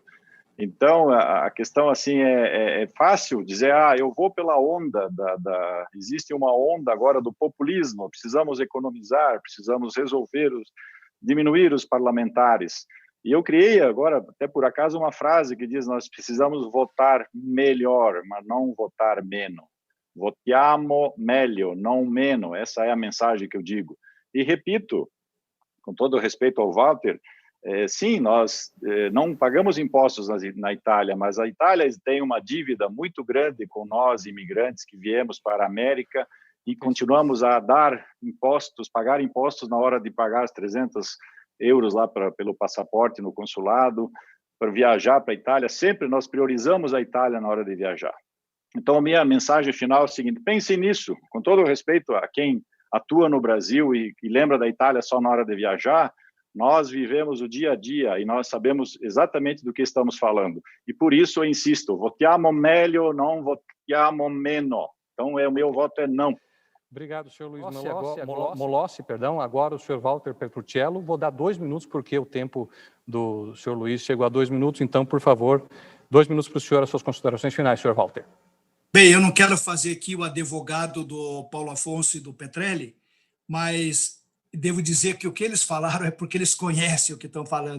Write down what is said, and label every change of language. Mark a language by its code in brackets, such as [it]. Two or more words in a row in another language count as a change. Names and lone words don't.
[pt] Então, a questão assim é fácil dizer, eu vou pela onda, existe uma onda agora do populismo, precisamos economizar, precisamos diminuir os parlamentares. E eu criei agora, até por acaso, uma frase que diz, nós precisamos votar melhor, mas não votar menos. [it] Votiamo meglio, [pt] não menos. Essa é a mensagem que eu digo. E repito, com todo o respeito ao Walter, sim, nós não pagamos impostos na Itália, mas a Itália tem uma dívida muito grande com nós, imigrantes, que viemos para a América e continuamos a pagar impostos na hora de pagar as 300 euros lá pelo passaporte no consulado, para viajar para a Itália. Sempre nós priorizamos a Itália na hora de viajar. Então, a minha mensagem final é o seguinte, pensem nisso, com todo o respeito a quem atua no Brasil e lembra da Itália só na hora de viajar, nós vivemos o dia a dia e nós sabemos exatamente do que estamos falando. E por isso eu insisto, [it] votiamo meglio, [pt] não [it] votiamo meno. [pt] Então, o meu voto é não. Obrigado, senhor Luiz Molossi. Agora o senhor Walter Petruccello. Vou dar 2 minutos, porque o tempo do senhor Luiz chegou a 2 minutos. Então, por favor, 2 minutos para o senhor, as suas considerações finais, senhor Walter. Bem, eu não quero fazer aqui o advogado do Paulo Afonso e do Petrelli, mas devo dizer que o que eles falaram é porque eles conhecem o que estão falando.